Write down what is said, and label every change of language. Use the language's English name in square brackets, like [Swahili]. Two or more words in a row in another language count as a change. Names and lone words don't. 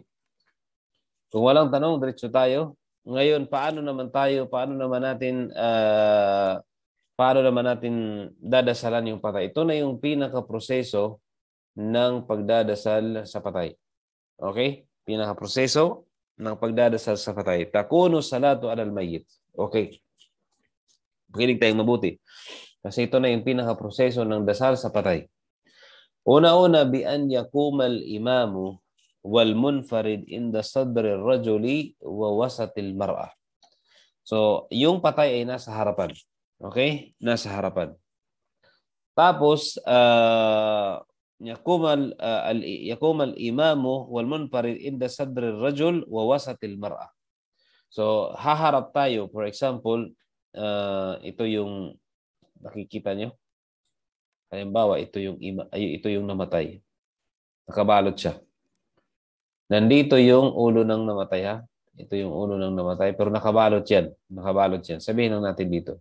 [Filipino] Kung walang tanong, diretso tayo. Ngayon, paano naman natin dadasalan yung patay? Ito na yung pinaka-proseso ng pagdadasal sa patay. Okay? Pinaka-proseso ng pagdadasal sa patay. [Arabic] تكون الصلاة على الميت. [Filipino] Okay. Pakinig tayong mabuti. Kasi ito na yung pinaka-proseso ng dasal sa patay. Una-una, [Arabic] بأن يقوم الإمام والمنفرد عند صدر الرجل ووسط المرأة. [Filipino] So, yung patay ay nasa harapan. Okay? Nasa harapan. Tapos, [Arabic] يقوم الإمام والمنفرد عند صدر الرجل ووسط المرأة. [Filipino] So, haharap tayo. [English] For example, [Filipino] ito yung nakikita nyo. Halimbawa, ito yung namatay. Nakabalot siya. Nandito yung ulo ng namatay, ha? Ito yung ulo ng namatay, pero nakabalot yan. Sabihin lang natin dito.